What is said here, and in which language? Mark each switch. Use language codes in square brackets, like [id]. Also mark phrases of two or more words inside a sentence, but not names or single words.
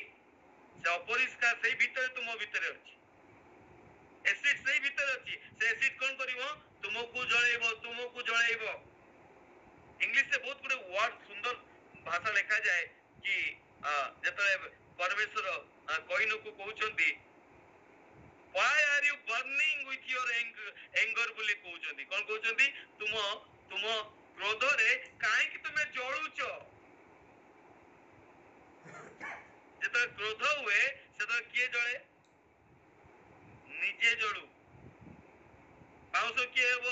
[or] ସେ ଅପରିଷ୍କାର ସେଇ ଭିତରେ ତୁମ ଭିତରେ ଅଛି, ଏସିଡ ସେଇ ଭିତରେ ଅଛି। ସେ ଏସିଡ କଣ କରିବ? ତୁମକୁ ଜଳେଇବ, ତୁମକୁ ଜଳେଇବ। ଇଂଲିଶରେ ବହୁତ ଗୁଡେ ୱାର୍ଡ, ସୁନ୍ଦର ଭାଷା ଲେଖାଯାଏ କି ଯେତେବେଳେ ପରମେଶ୍ୱର କଇନକୁ କହୁଛନ୍ତି [en] why are you burning with your anger [or] ବୋଲି କହୁଛନ୍ତି। କଣ କହୁଛନ୍ତି? ତୁମ କ୍ରୋଧରେ କାହିଁକି ତୁମେ ଜଳୁଛ? ଯେତେବେଳେ କ୍ରୋଧ ହୁଏ, ସେତେବେଳେ କିଏ ଜଳେ? ନିଜେ ଜଳୁ। ପାଉଁଶ କିଏ ହେବ?